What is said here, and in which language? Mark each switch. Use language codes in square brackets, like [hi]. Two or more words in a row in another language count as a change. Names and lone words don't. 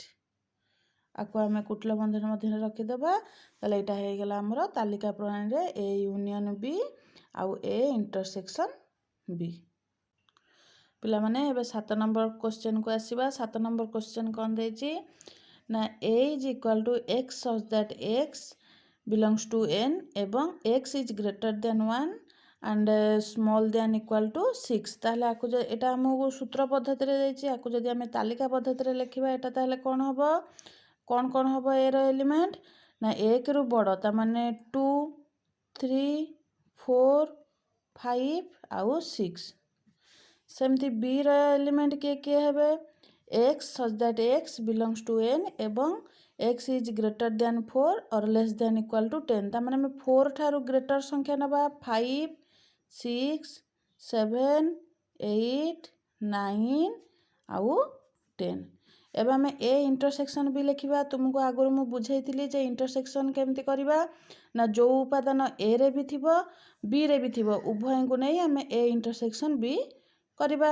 [or] ଆକୁ ଆମେ କୁଟିଳ ବନ୍ଧନ ମଧ୍ୟରେ ରଖିଦେବା। ତାହେଲେ ଏଇଟା ହେଇଗଲା ଆମର ତାଲିକା ପ୍ରଣାଳୀରେ A ୟୁନିୟନ B ଆଉ A ଇଣ୍ଟରସେକ୍ସନ B। ପିଲାମାନେ ଏବେ 7 [en] number questionକୁ [or] ଆସିବା। 7 [en] number question [or] କ'ଣ ଦେଇଛି ନା, [en] A is equal to x such that x belongs to n ଏବଂ x is greater than 1 and small than equal to 6। [or] ତାହେଲେ ଆକୁ ଏଇଟା ଆମକୁ ସୂତ୍ର ପଦ୍ଧତିରେ ଦେଇଛି, ଆକୁ ଯଦି ଆମେ ତାଲିକା ପଦ୍ଧତିରେ ଲେଖିବା ଏଇଟା ତାହେଲେ କ'ଣ ହେବ, କ'ଣ ହେବ A ର ଏଲିମେଣ୍ଟ ନା 1 ରୁ ବଡ଼, ତାମାନେ 2 3 4 5 ଆଉ 6। ସେମିତି B ର ଏଲିମେଣ୍ଟ କିଏ କିଏ ହେବେ, [en] x such that x belongs to n ଏବଂ x is greater than 4 or less than equal to 10। [or] ତାମାନେ ଆମେ 4 ଠାରୁ ଗ୍ରେଟର ସଂଖ୍ୟା ନେବା, 5 6 7 8 9 ଆଉ 10। ଏବେ ଆମେ A ଇଣ୍ଟରସେକ୍ସନ B ଲେଖିବା। ତୁମକୁ ଆଗରୁ ମୁଁ ବୁଝେଇଥିଲି ଯେ ଇଣ୍ଟରସେକ୍ସନ କେମିତି କରିବା ନା, ଯୋଉ ଉପାଦାନ A ରେ ବି ଥିବ B ରେ ବି ଥିବ, ଉଭୟଙ୍କୁ ନେଇ ଆମେ A ଇଣ୍ଟରସେକ୍ସନ B କରିବା।